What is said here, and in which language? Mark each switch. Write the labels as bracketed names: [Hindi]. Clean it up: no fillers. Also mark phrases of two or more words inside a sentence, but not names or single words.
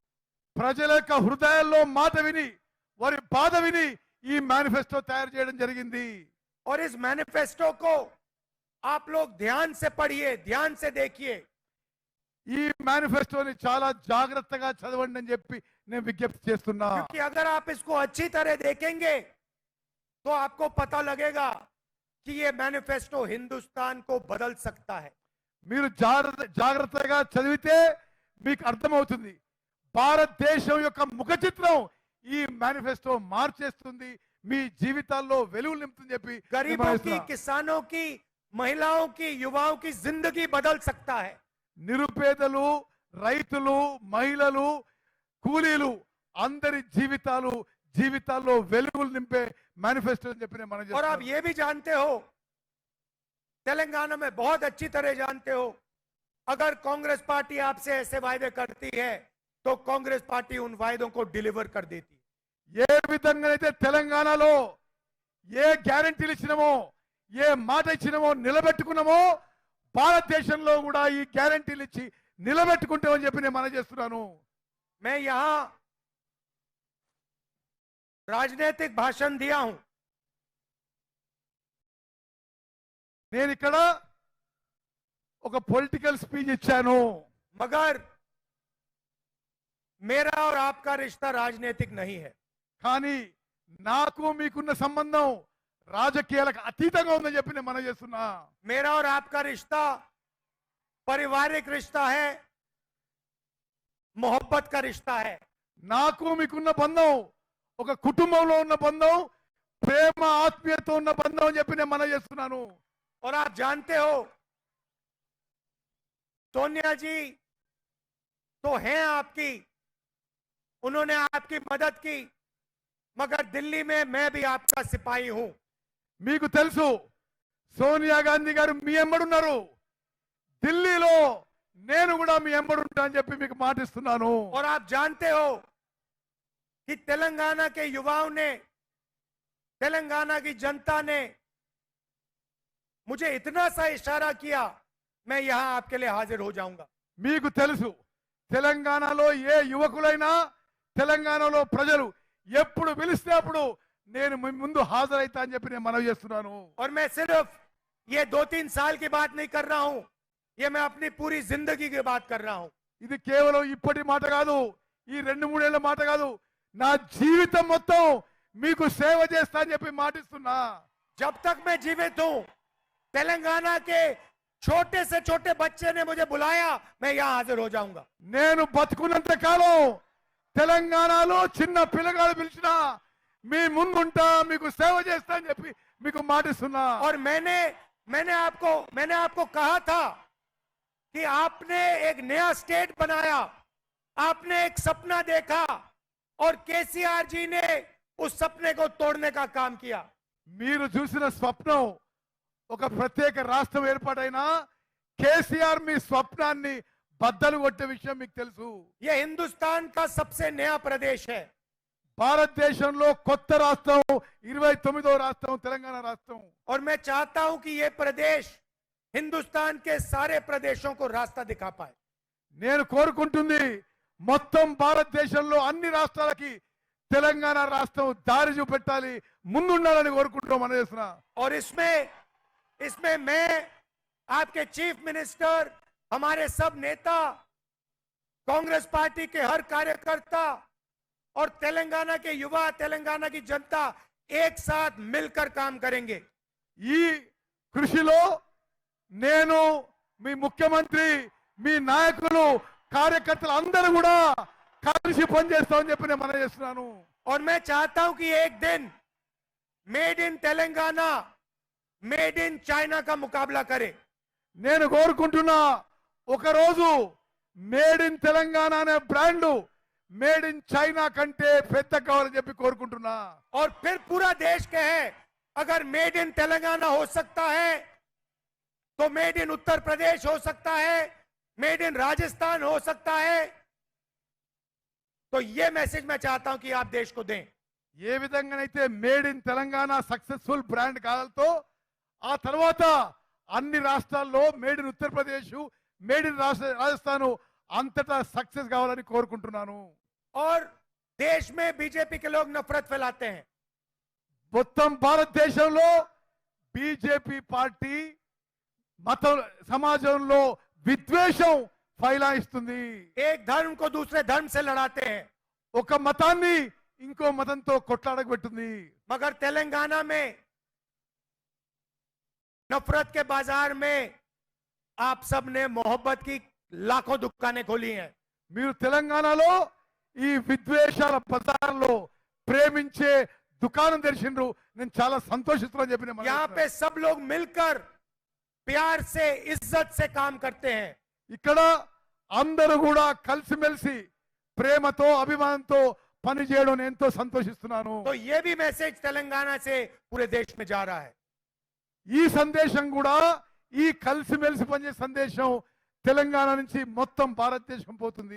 [Telugu] ప్రజల యొక్క హృదయాల్లో మాట విని, వారి బాధ విని ఈ మేనిఫెస్టో తయారు చేయడం జరిగింది. [Hindi] और इस मैनिफेस्टो को आप लोग ध्यान से पढ़िए, ध्यान से देखिए। [Telugu] ఈ మేనిఫెస్టోని చాలా జాగ్రత్తగా చదవండి అని చెప్పి నేను విజ్ఞప్తి చేస్తున్నా. [Hindi] क्योंकि अगर आप इसको अच्छी तरह देखेंगे तो आपको पता लगेगा कि ये मैनिफेस्टो हिंदुस्तान को बदल सकता है। [Telugu] మీరు జాగ్రత్తగా చదివితే మీకు అర్థమవుతుంది, భారతదేశం యొక్క ముఖ చిత్రం ఈ మేనిఫెస్టో మార్చేస్తుంది, మీ జీవితాల్లో వెలుగులు నింపుతుంది చెప్పి [Hindi] गरीबों की, किसानों की, महिलाओं की, युवाओं की जिंदगी बदल सकता है। [Telugu] నిరుపేదలు, రైతులు, మహిళలు, కూలీలు అందరి జీవితాల్లో వెలుగులు నింపే మేనిఫెస్టో అని చెప్పి నేను మనవి [Hindi] और आप [Telugu] చేస్తున్నాను. [Hindi] ये भी जानते हो, तेलंगाना में बहुत अच्छी तरह जानते हो, अगर कांग्रेस पार्टी आपसे ऐसे वायदे करती है तो कांग्रेस पार्टी उन वायदों को डिलीवर कर देती है। [Telugu] ఏ విధంగా అయితే తెలంగాణలో ఏ గ్యారంటీలు ఇచ్చినామో, ఏ మాట ఇచ్చినామో నిలబెట్టుకున్నామో, భారతదేశంలో కూడా ఈ గ్యారంటీలు ఇచ్చి నిలబెట్టుకుంటామని చెప్పి నేను మనవి చేస్తున్నాను. [Hindi] मैं यहां राजनीतिक भाषण दिया हूं, [Telugu] నేను ఇక్కడ ఒక [English] political speech [Telugu] ఇచ్చాను. [Hindi] मगर मेरा और आपका रिश्ता राजनीतिक नहीं है। [Telugu] కానీ నాకు మీకున్న సంబంధం రాజకీయాలకు అతీతంగా ఉందని చెప్పి నేను మనవి చేస్తున్నా. [Hindi] मेरा और आपका रिश्ता पारिवारिक रिश्ता है, मोहब्बत का रिश्ता है। [Telugu] నాకు మీకున్న బంధం ఒక కుటుంబంలో ఉన్న బంధం, ప్రేమ ఆత్మీయత ఉన్న బంధం అని చెప్పి నేను మనవి చేస్తున్నాను. [Hindi] और आप जानते हो सोनिया जी तो हैं आपकी, उन्होंने आपकी मदद की, मगर दिल्ली में मैं भी आपका सिपाही हूं। [Telugu] మీకు తెలుసు సోనియా గాంధీ గారు మీ ఎంబడున్నారు, ఢిల్లీలో నేను కూడా మీ ఎంబడుంటా అని చెప్పి మీకు మాటిస్తున్నాను. [Hindi] और आप जानते हो कि तेलंगाना के युवाओं ने, तेलंगाना की जनता ने मुझे इतना सा इशारा किया, मैं यहां आपके लिए हाजिर हो जाऊंगा। [Telugu] మీకు తెలుసు తెలంగాణలో ఏ యువకులైనా, తెలంగాణలో ప్రజలు ఎప్పుడు పిలిస్తే అప్పుడు నేను మీ ముందు హాజరైతా అని చెప్పి నేను మనవి చేస్తున్నాను. [Hindi] और मैं सिर्फ ये 2-3 साल की बात नहीं कर रहा हूं, ये मैं अपनी पूरी जिंदगी की बात कर रहा हूं। [Telugu] ఇది కేవలం ఇప్పటి మాట కాదు, ఈ 2-3 ఏళ్ల మాట కాదు, నా జీవితం మొత్తం మీకు సేవ చేస్తా అని చెప్పి మాటిస్తున్నా. [Hindi] जब तक मैं जीवित हूं तेलंगाना के छोटे से छोटे बच्चे ने मुझे बुलाया, मैं यहां हाजिर हो जाऊंगा। [Telugu] నేను బతుకున్నంత కాలం తెలంగాణలో చిన్న పిల్లగాడు పిలిచినా మీ ముందుంటా మీకు సేవ చేస్తా అని చెప్పి మీకు మాటిస్తున్నా. [Hindi] और मैंने आपको कहा था कि आपने एक नया स्टेट बनाया, आपने एक सपना देखा और केसीआर जी ने उस सपने को तोड़ने का काम किया। [Telugu] మీరు చూసిన స్వప్నం ఒక ప్రత్యేక రాష్ట్రం ఏర్పాటైనా కేసీఆర్ మీ స్వప్నాన్ని బద్దలు కొట్టే విషయం మీకు తెలుసు. [Hindi] यह हिंदुस्तान का सबसे नया प्रदेश है। [Telugu] భారతదేశంలో కొత్త రాష్ట్రం 29వ రాష్ట్రం తెలంగాణ రాష్ట్రం. [Hindi] और मैं चाहता हूं कि यह प्रदेश हिंदुस्तान के सारे प्रदेशों को रास्ता दिखा पाए। [Telugu] నేను కోరుకుంటుంది మొత్తం భారతదేశంలో అన్ని రాష్ట్రాలకి తెలంగాణ రాష్ట్రం దారి చూపెట్టాలి, ముందుండాలని కోరుకుంటాం మన చేస్తున్నా. [Hindi] और इसमें मैं, आपके [English] chief minister, [Hindi] हमारे सब नेता, कांग्रेस पार्टी के हर कार्यकर्ता और तेलंगाना के युवा, तेलंगाना की जनता एक साथ मिलकर काम करेंगे। [Telugu] ఈ కృషిలో నేను మీ ముఖ్యమంత్రి, మీ నాయకులు, కార్యకర్తలు అందరూ కూడా కలిసి పనిచేస్తామని చెప్పి నేను మనం చేస్తున్నాను. [Hindi] और मैं चाहता हूं कि एक दिन [English] Made in Telangana, Made in China [Hindi] का मुकाबला करे। నేను కోరుకుంటున్నా ఒకరోజు [English] Made in Telangana [Hindi] అనే బ్రాండ్ [English] Made in China [Hindi] కంటే పెద్ద కావాలని చెప్పి కోరుకుంటున్నా. और फिर पूरा देश कहे अगर [English] Made in Telangana [Hindi] हो सकता है तो [English] Made in Uttar Pradesh [Hindi] हो सकता है, [English] Made in Rajasthan [Hindi] हो सकता है। तो ये मैसेज मैं चाहता हूं कि आप देश को दें। [Telugu] ఏ విధంగానైతే [English] Made in Telangana successful brand [Telugu] కావాలతో ఆ తర్వాత అన్ని రాష్ట్రాల్లో [English] Made in Uttar Pradesh, Made in Rajasthan [Telugu] అంతటా సక్సెస్ కావాలని కోరుకుంటున్నాను. [Hindi] और देश में बीजेपी के लोग नफरत फैलाते हैं। [Telugu] మొత్తం భారతదేశంలో బీజేపీ పార్టీ మత సమాజంలో విద్వేషం ఫైలాయిస్తుంది. [Hindi] एक धर्म को दूसरे धर्म से लड़ाते हैं। [Telugu] ఒక మతాన్ని ఇంకో మతంతో కొట్లాడబెట్టింది. [Hindi] मगर तेलंगाना में नफरत के बाजार में आप सब ने मोहब्बत की लाखों दुकानें खोली हैं। [Telugu] మీరు తెలంగాణలో ఈ విద్వేషాల బజార్లో ప్రేమించే దుకాణం తెరిచిండ్రు. నేను చాలా సంతోషిస్తున్నాను చెప్పి నేను [Hindi] यहाँ पे सब लोग मिलकर प्यार से, इज्जत से काम करते हैं। [Telugu] ఇక్కడ అందరూ కూడా కలిసిమెలిసి ప్రేమతో అభిమానంతో పని చేయడం నేను ఎంతో సంతోషిస్తున్నాను. [Hindi] तो ये भी मैसेज तेलंगाना से पूरे देश में जा रहा है। [Telugu] ఈ సందేశం కూడా, ఈ కలిసిమెలిసి పనిచేసే సందేశం తెలంగాణ నుంచి మొత్తం భారతదేశం పోతుంది.